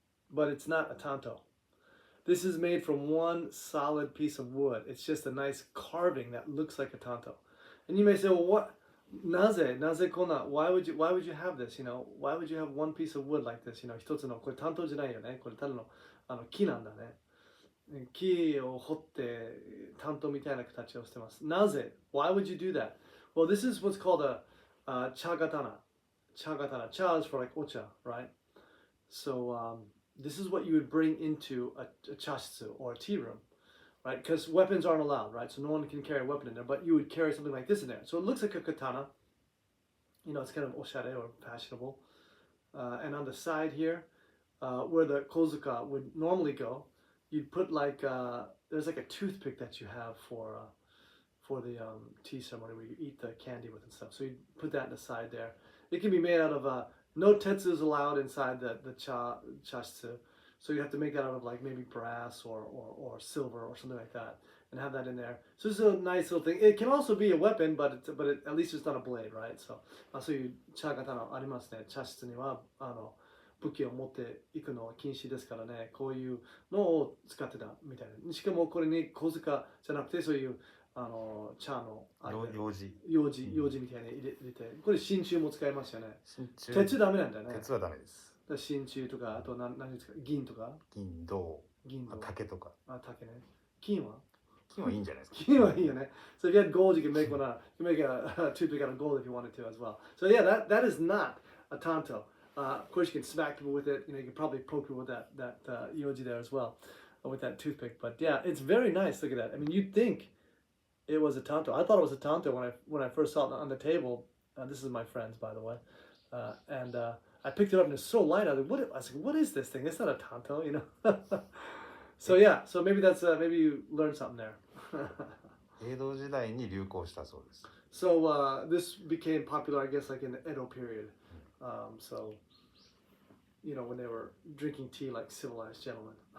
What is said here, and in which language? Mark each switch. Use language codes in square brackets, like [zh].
[en] But it's not a tanto. This is made from one solid piece of wood. It's just a nice carving that looks like a tanto. And you may say, well, what? [ja] Naze kona? [en] Why would you have this? You know, why would you have one piece of wood like this? You know, [ja] 一つのこれtantoじゃないよね。これただの木なんだね。木を掘って担当みたいな形をしてます。なぜ? [en] Why would you do that? Well, this is what's called a chagatana. Chagatana. Cha is for like ocha, right? So this is what you would bring into a chashitsu or a tea room, right? Because weapons aren't allowed, right? So no one can carry a weapon in there, but you would carry something like this in there. So it looks like a katana. You know, it's kind of oshare or fashionable. And on the side here, where the kozuka would normally go, you'd put like there's like a toothpick that you have for the tea ceremony where you eat the candy with and stuff. So you put that in the side there. It can be made out of no tetsu is allowed inside the chashitsu. So you have to make that out of like maybe brass or silver or something like that and have that in there. So this is a nice little thing. It can also be a weapon, but at least it's not a blade, right? [ja] So そういう茶刀ありますね。茶室には武器を持っていくのは禁止ですからね、こういうのを使ってたみたいな。しかもこれに小塚じゃなくて、そういう茶の用紙みたいに入れて、これ真鍮も使いますよね。鉄ダメなんだよね。鉄はダメです。真鍮とか、あと何ですか、銀とか銀、銅、竹とか。竹ね。金はいいんじゃないですか。金はいいよね。 [en] So if you had gold, you can make one out. You can make a toothpick out of gold if you wanted to as well. So yeah, that is not a tanto. Of course, you can smack people with it. You know, you can probably poke people with that yoji there as well, with that toothpick. But yeah, it's very nice. Look at that. I mean, you'd think it was a tanto. I thought it was a tanto when I first saw it on the table. This is my friend's, by the way. And I picked it up and it's so light. I was like, what is this thing? It's not a tanto, you know. So yeah, so maybe maybe you learned something there. [ja] 江戸時代に流行したそうです。 [en] So this became popular, I guess, like in the Edo period. So, you know, when they were drinking tea like civilized gentlemen.